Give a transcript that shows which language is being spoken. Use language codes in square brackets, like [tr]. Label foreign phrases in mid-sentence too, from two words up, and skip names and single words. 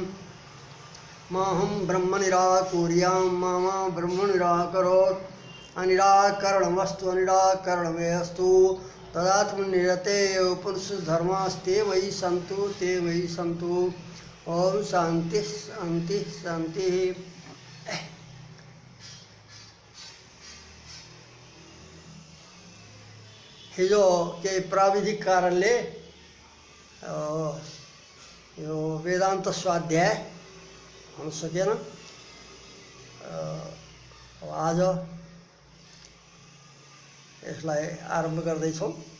[sa] माहं ब्रह्म निराकुर्यां मा ब्रह्म निराकरोत्। अनिराकरणमस्तु अनिराकरणमेऽस्तु तदात्मनिरते उपनिषद् धर्मास्ते वै सन्तु ते वै सन्तु। ओम शांति शांति शांति। [ne] हिजो के प्राविधिक कारणले यो वेदान्त स्वाध्याय हुन सकेन। आज यसलाई आरम्भ गर्दैछौँ।